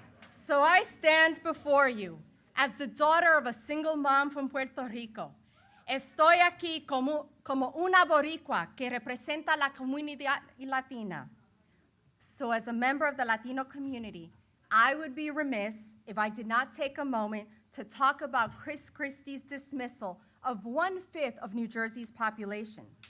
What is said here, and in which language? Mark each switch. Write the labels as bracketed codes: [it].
[en] So I stand before you as the daughter of a single mom from Puerto Rico. [es] Estoy aquí como una boricua que representa la comunidad latina. [en] So as a member of the Latino community, I would be remiss if I did not take a moment to talk about Chris Christie's dismissal of 1/5 of New Jersey's population.